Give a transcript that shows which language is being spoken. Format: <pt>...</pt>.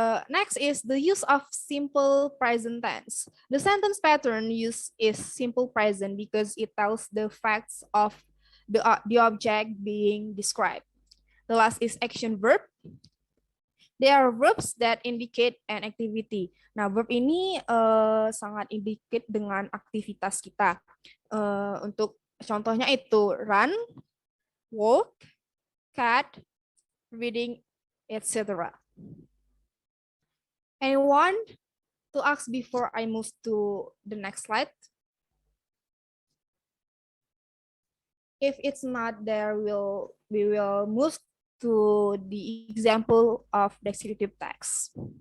<en>Next is the use of simple present tense. The sentence pattern used is simple present because it tells the facts of the object being described. The last is action verb. They are verbs that indicate an activity.</en> <id>Nah, verb ini sangat indicate dengan aktivitas kita. Untuk contohnya itu run, walk, cat, reading, etc.</id> <en>Anyone to ask before I move to the next slide? If it's not there, we will move to the example of descriptive text.</en>